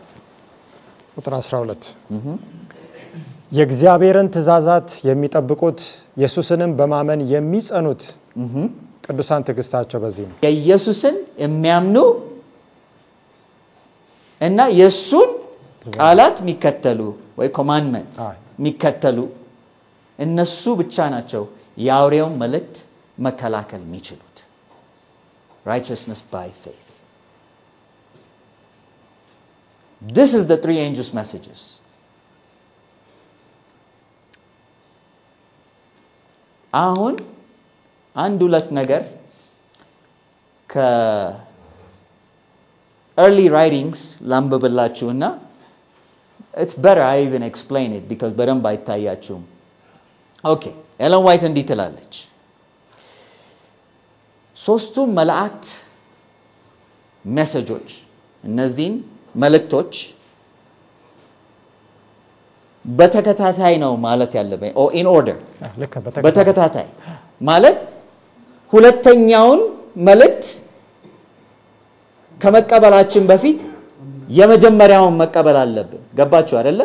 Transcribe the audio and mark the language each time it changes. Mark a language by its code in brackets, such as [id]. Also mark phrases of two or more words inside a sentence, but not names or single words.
[am] ቁጥር 12 የእግዚአብሔርን ትእዛዛት የሚጠብቁት ኢየሱስንም በማመን የሚጸኑት ቅዱሳን ትዕግስታቸው በዚህ ነው። የኢየሱስን የሚያምኑ እና የሱን ቃላት የሚከተሉ ወይ ኮማንድመንት የሚከተሉ እነሱ ብቻ ናቸው የአውሬውን መልእክት መከላከል የሚችሉት። [en] righteousness by faith. This is the three angels' messages. [am] አሁን አንድ ሁለት ነገር ከ [en] early writings [am] ላንብብላችሁና [en] it's better I even explain it because [am] በደንብ አይታያችሁም። ኦኬ ኤለን ዋይት እንዲህ ትላለች። ሶስቱም መላእክት ሜሴጆች እነዚህን መልእክቶች በተከታታይ ነው ማለት ያለብኝ [en] or in order [am] በተከታታይ ማለት ሁለተኛውን መልእክት ከመቀበላችን በፊት የመጀመሪያውን መቀበል አለብን። ገባችሁ አይደለ?